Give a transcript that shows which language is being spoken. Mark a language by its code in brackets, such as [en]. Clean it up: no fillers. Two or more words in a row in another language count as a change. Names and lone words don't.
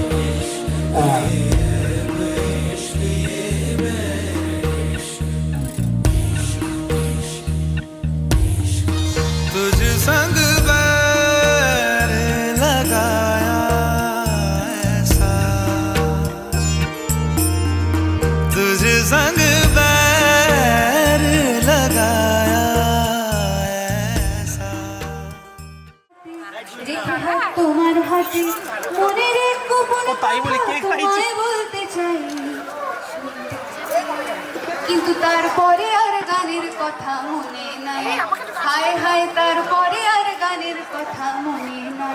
[hi] तुझ संग बैर लगाया ऐसा तुझ संग बैर लगाया ऐसा [bn] তোমার হাতে মনের এক গোপন কথা তোমায় বলতে চাই, কিন্তু তারপরে আর গানের কথা মনে নাই। হায় হায় তারপরে আর গানের কথা মনে নাই।